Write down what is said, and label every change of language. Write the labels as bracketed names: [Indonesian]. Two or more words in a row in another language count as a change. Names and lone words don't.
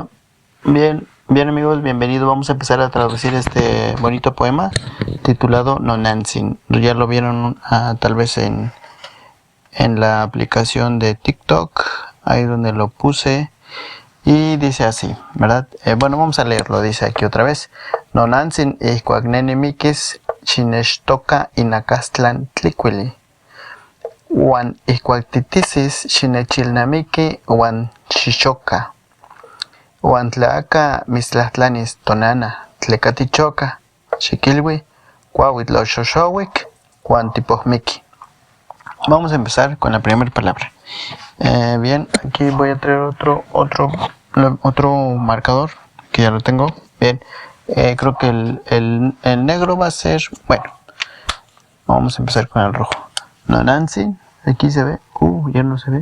[Spanish] Bien amigos, bienvenidos. Vamos a empezar a traducir este bonito poema titulado Nonansin. Ya lo vieron tal vez en la aplicación de TikTok, ahí donde lo puse. Y dice así, ¿verdad? Bueno, vamos a leerlo. Dice aquí otra vez. [Nahuatl languages] Nonansin ihkuaknenemikis xinechtoka inakastlan tlicuili. Uan ihkuaktitisis xinechilnamiki uan xixoka. Uan tlaaka mistlahtlanis tonana tlekatichoka. Xiquilwi, cuauitloxoxowik, uan tipohmiki. [Spanish] Vamos a empezar con la primera palabra. Bien, aquí voy a traer otro marcador que ya lo tengo. Bien, creo que el negro va a ser, bueno, vamos a empezar con el rojo. Nonansin, aquí se ve, ya no se ve.